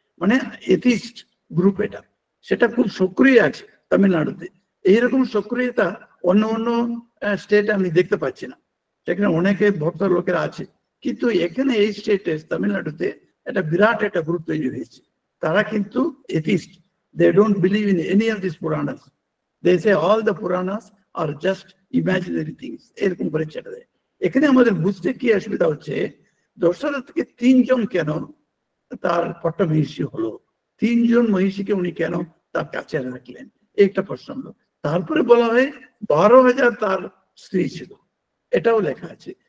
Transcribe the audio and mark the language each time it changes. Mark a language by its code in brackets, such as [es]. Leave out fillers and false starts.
[bn] মানে atheist group এটা, সেটা খুব সক্রিয় আছে তামিলনাড়ুতে। এইরকম সক্রিয়তা অন্য অন্য স্টেটে আমি দেখতে পাচ্ছি না, সেখানে অনেকে ভক্ত লোকেরা আছে, কিন্তু এখানে এই স্টেটে তামিলনাড়ুতে একটা বিরাট একটা গ্রুপ তৈরি হয়েছে। তারা কিন্তু atheist, [en] they don't believe in any of these Puranas. They say all the Puranas are just imaginary things, [bn] এরকম করে ছেড়ে দেয়। এখানে আমাদের বুঝতে কি অসুবিধা হচ্ছে, দশরথকে 3 জন কেন তার পট্টাভিষেক হলো, 3 জন মহিষীকে উনি কেন তার কাছে রাখলেন, একটা প্রশ্ন। তারপরে বলা হয় 12,000 তার স্ত্রী ছিল, এটাও লেখা আছে।